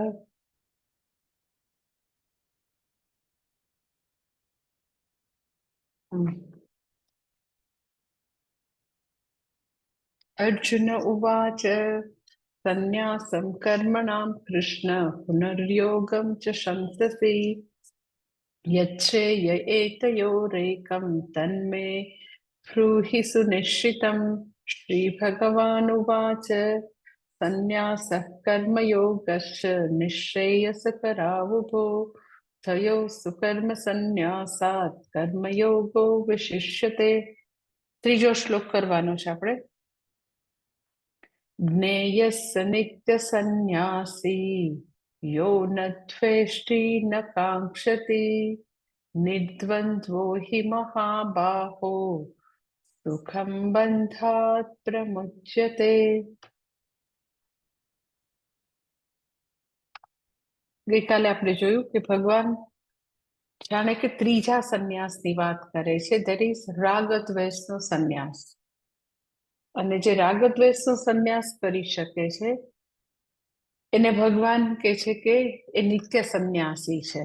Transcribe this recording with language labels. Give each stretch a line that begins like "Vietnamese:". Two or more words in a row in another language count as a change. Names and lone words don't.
Sanskrit: अर्जुन उवाच सन्न्यासं कर्मणां कृष्ण पुनर्योगं च शंससि यच्छ्रेय एतयोरेकं तन्मे ब्रूहि सुनिश्चितम्। श्रीभगवानुवाच सन्न्यासः कर्मयोगश्च निःश्रेयसकरावुभो तयोः सुकर्मसन्न्यासात् कर्मयोगो विशिष्यते।
Gujarati: ત્રીજો શ્લોક કરવાનો છે આપણે।
Sanskrit: ज्ञेयः स नित्यसन्न्यासी यो न द्वेष्टि न काङ्क्षति निर्द्वन्द्वो हि महाबाहो सुखं बन्धात् प्रमुच्यते।
Gujarati: ગઈકાલે આપણે જોયું કે ભગવાન જાણે કે ત્રીજા સંન્યાસની વાત કરે છે,
English: that is
Gujarati: રાગ દ્વેષનો સંન્યાસ। અને જે રાગ દ્વેષનો સંન્યાસ કરી શકે છે એને ભગવાન કહે છે કે એ નિત્ય સંન્યાસી છે।